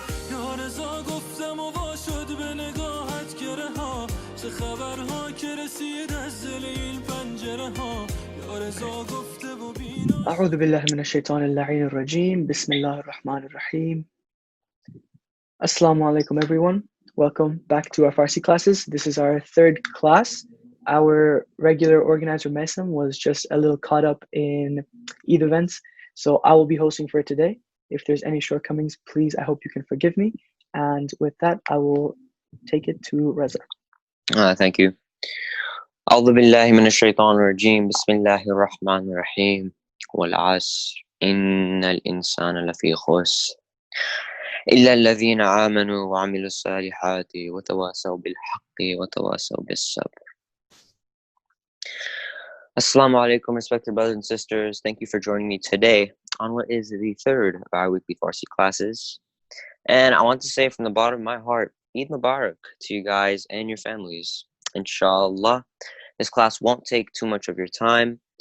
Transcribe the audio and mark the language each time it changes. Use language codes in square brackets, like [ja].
[fa] یا رضا گفتم و وا شد به نگاهت گره ها چه خبرها که رسید از دل این پنجره ها یا رضا گفته و بینا [ar] أعوذ بالله من الشيطان اللعين الرجيم بسم الله الرحمن الرحيم Assalamu alaikum everyone. [en] Welcome back to our Farsi classes. This is our third class. Our regular organizer Maisam was just a little caught up in Eid events, so I will be hosting for today. If there's any shortcomings, please, I hope you can forgive me. And with that, I will take it to Reza. Thank you. [ar] أعوذ بالله من الشيطان الرجيم بسم الله الرحمن الرحيم والعصر إن الإنسان لفي خسر إلا الذين آمنوا وعملوا الصالحات وتواصوا بالحق وتواصوا بالصبر. [en] Assalamu alaikum, respected brothers and sisters. Thank you for joining me today on what is the third of our weekly Farsi classes. And I want to say from the bottom of my heart, Eid Mubarak to you guys and your families. Inshallah, this class won't take too much of your time.